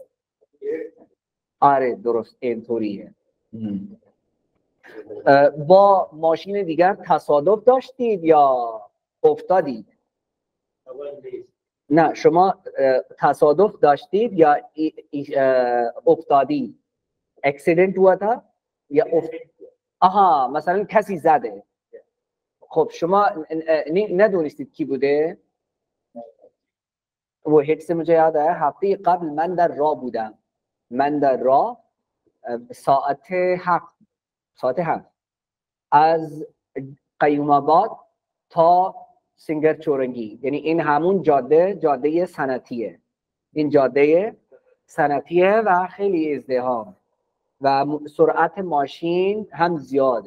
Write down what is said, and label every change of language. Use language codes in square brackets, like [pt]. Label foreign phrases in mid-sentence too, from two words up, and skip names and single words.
[fa] آره درست اینطوریه. با ماشین دیگر تصادف داشتید یا افتادید؟ نه شما تصادف داشتید یا افتادید؟ اکسیدنت [ur] ہوا تھا [fa] یا آها مثلا کسی زده. خب شما ندونستید کی بوده؟ [ur] وہ ہٹ سے مجھے یاد آیا ہفتے [fa] قبل من در راه بودم. من در راه ساعت 7 از قیوم آباد تا سنگر چورنگی، یعنی این همون جاده صنعتیه. این جاده صنعتیه و خیلی ازدحام و سرعت ماشین هم زیاده.